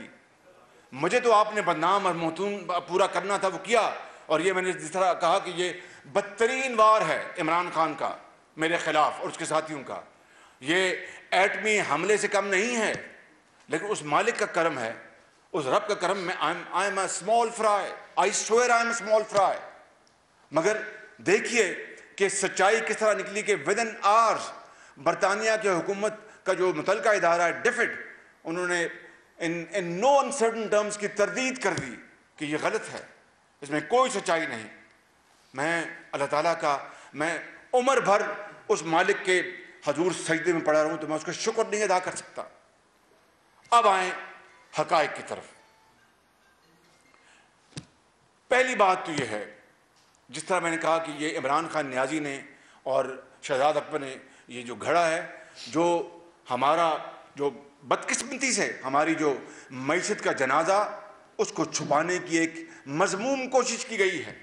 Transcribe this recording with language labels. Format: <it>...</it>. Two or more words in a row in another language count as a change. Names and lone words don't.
<ur>مجھے تو آپ نے بدنام اور محتوم پورا کرنا تھا، وہ کیا. اور یہ میں نے جس طرح کہا کہ یہ بدترین وار ہے عمران خان کا میرے خلاف اور اس کے ساتھیوں کا، یہ ایٹمی حملے سے کم نہیں ہے، لیکن اس مالک کا کرم ہے، اس رب کا کرم میں</ur> <en>I am a small fry. I swear I am a small fry.</en> <ur>مگر دیکھیے کہ سچائی کس طرح نکلی کہ</ur> <en>within hours</en> <ur>برطانیہ کی حکومت کا جو متعلقہ ادارہ ہے ڈیفڈ، انہوں نے</ur> <en>in no uncertain terms</en> <ur>کی تردید کر دی کہ یہ غلط ہے، اس میں کوئی سچائی نہیں. میں اللہ تعالیٰ کا میں عمر بھر اس مالک کے حضور سجدے میں پڑا رہوں تو میں اس کا شکر نہیں ادا کر سکتا. اب آئیں حقائق کی طرف. پہلی بات تو یہ ہے، جس طرح میں نے کہا کہ یہ عمران خان نیازی نے اور شہزاد اکبر نے یہ جو گھڑا ہے، جو ہمارا جو بدقسمتی سے ہماری جو معیشت کا جنازہ، اس کو چھپانے کی ایک مذموم کوشش کی گئی ہے.</ur>